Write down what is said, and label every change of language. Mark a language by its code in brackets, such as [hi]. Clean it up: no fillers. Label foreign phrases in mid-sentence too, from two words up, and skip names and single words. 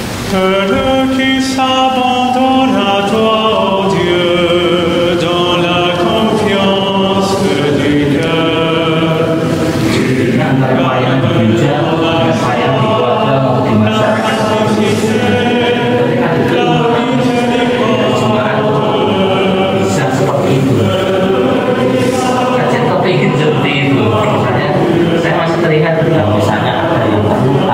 [fr] Heureux qui s'abandonne à toi, ô Dieu, dans la confiance du cœur. [id] Antara pelayanan di gereja dengan pelayanan di keluarga maupun di masyarakat. Ketika bisa seperti itu. Kalian kepingin seperti itu. Saya masih teringat ketika misalnya ada yang terluka.